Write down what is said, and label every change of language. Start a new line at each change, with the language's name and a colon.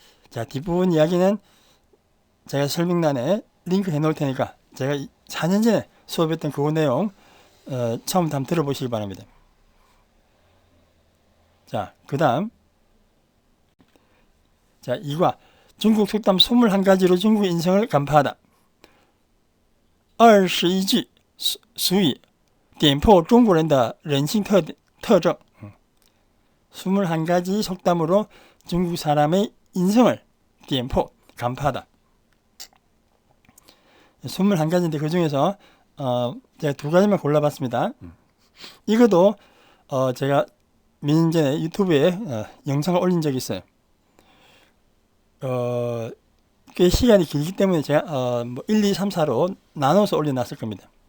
Korean: 자, 뒷부분 이야기는 제가 설명란에 링크 해놓을 테니까 제가 4년 전에 수업했던 그 내용 처음부터 한번 들어보시기 바랍니다. 자, 그 다음 자, 2과 중국 속담 21가지로 중국 인성을 간파하다.
Chinese: 21句俗语点破中国人的人性特征
Korean: 21가지 속담으로 중국 사람의 인성을 点破 간파하다. 21가지인데 그 중에서 제가 2가지만 골라봤습니다. 이것도 제가 몇 년 전에 유튜브에 영상을 올린 적이 있어요. 꽤 시간이 길기 때문에 제가 1, 2, 3, 4로 나눠서 올려놨을 겁니다.